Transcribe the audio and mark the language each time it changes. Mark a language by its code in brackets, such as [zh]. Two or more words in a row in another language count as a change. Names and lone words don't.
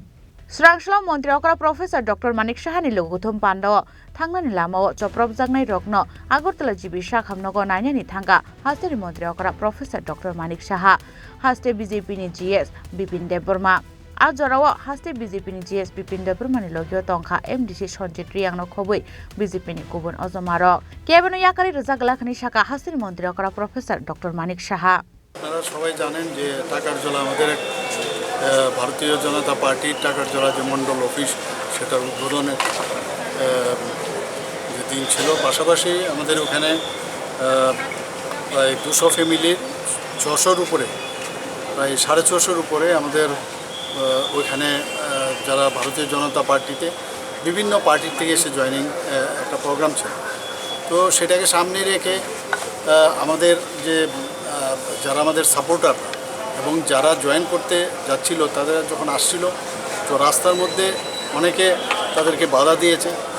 [trp] Srangsalo Mantri Okra Professor Dr.Manik Sahani Lukuthum Pandao Thangnani Lamao Choprobjaknai Rokno Agartala Sakham Nogo Nainani Thangkha Hasteni Mantri Okra Professor Dr.Manik Saha Haste BJP ni GS Bipin Debbarma Ajorawa Haste BJP ni GS Bipin Debbarma ni logio tongkha MDC Sonjit Riyangno khobui BJP ni kubun ojomaro kebeno yakari rajaglakhni shaka Hasteni Mantri Okra Professor Dr.Manik Saha [bn] আপনারা সবাই জানেন যে টাকারজলা আমাদের এক ভারতীয় জনতা পার্টির টাকারজলা যে মণ্ডল অফিস সেটার উদ্বোধনের যে দিন ছিল পাশাপাশি আমাদের ওখানে প্রায় 200 ফ্যামিলির 600-র উপরে প্রায় 650-র উপরে আমাদের ওইখানে যারা ভারতীয় জনতা পার্টিতে বিভিন্ন পার্টির থেকে এসে জয়েনিং একটা প্রোগ্রাম ছিল তো সেটাকে সামনে রেখে আমাদের যে যারা আমাদের সাপোর্টার এবং যারা জয়েন করতে যাচ্ছিল তাদের যখন আসছিল তো রাস্তার মধ্যে অনেকে তাদেরকে বাধা দিয়েছে